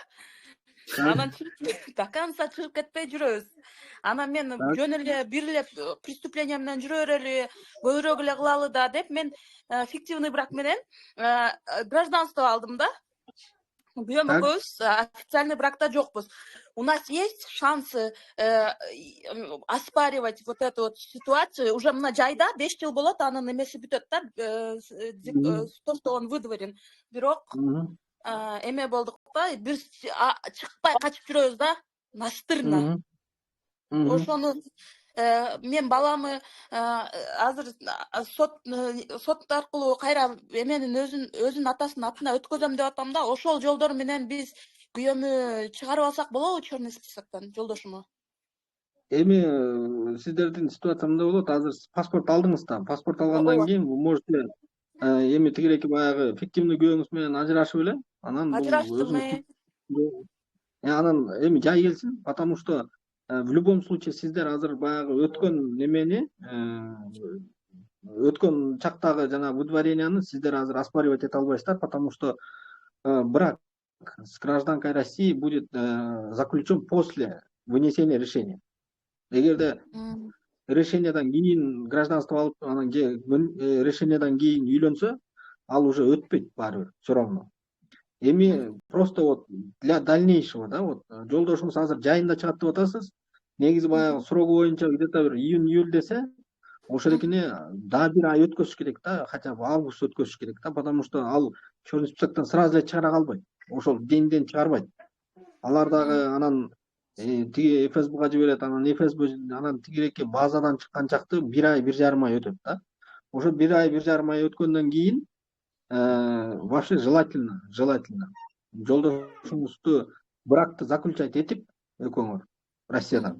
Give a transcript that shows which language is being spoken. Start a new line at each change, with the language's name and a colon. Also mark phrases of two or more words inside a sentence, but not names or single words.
Kyrgyz: Анан
Russian: до конца
Kyrgyz: чыгып кетпей жүрөбүз. Анан мен жөн эле бир эле преступление менен жүрө берели, көбүрөөк эле кылалы да деп мен
Russian: фиктивный брак
Kyrgyz: менен гражданство алдым да. Күйөөм экөөбүз официальный бракта жокпуз.
Russian: У нас есть шансы оспаривать вот эту вот ситуацию.
Kyrgyz: Уже мына жайда 5 жыл болот, анын эмеси бүтөт да,
Russian: то, что он выдворен.
Kyrgyz: Бирок эме болдук да, бир чыкпай качып жүрөбүз да, настырно. Ошону мен баламы азыр сот аркылуу кайра эменин өзүнүн атасынын атына өткөзөм деп атам да. Ошол жолдор менен биз күйөөмү чыгарып алсак болобу черный списоктон, жолдошуму? Эми сиздердин ситуация мындай болот. Азыр паспорт алдыңыз да. Паспорт алгандан кийин
Russian: вы можете
Kyrgyz: эми тигиреки баягы фиктивный күйөөңүз менен ажырашып эле, анан бул ажыраштым. Анан эми жай келсин,
Russian: потому что в любом случае
Kyrgyz: сиздер азыр баягы өткөн немени, өткөн чактагы жана выдворенияны сиздер азыр оспаривать эте албайсыздар,
Russian: потому что брак с гражданкой России будет заключен после вынесения решения.
Kyrgyz: Эгерде решениядан кийин гражданство алып, анан решениядан кийин үйлөнсө, ал уже өтпөйт баары бир,
Russian: всё равно.
Kyrgyz: Эми
Russian: просто вот для дальнейшего, да, вот
Kyrgyz: жолдошуңуз азыр жайында чыгат деп атасыз. Негизи баягы срогу боюнча где-то бир июнь-июль десе, ошолекине да бир ай өткөзүш керек да,
Russian: хотя бы
Kyrgyz: август өткөзүш керек да,
Russian: потому что
Kyrgyz: ал черный списоктон сразу эле чыгара калбайт. Ошол ден чыгарбайт. Алар дагы анан тиги ФСБга жиберет, анан ФСБ анан тигиреки базадан чыккан чакты 1 ай 1,5 ай өтөт да. Ошо 1 ай 1,5 ай өткөндөн кийин
Russian: вообще желательно
Kyrgyz: жолдошуңузду бракты заключать этип экөөңөр Россиядан.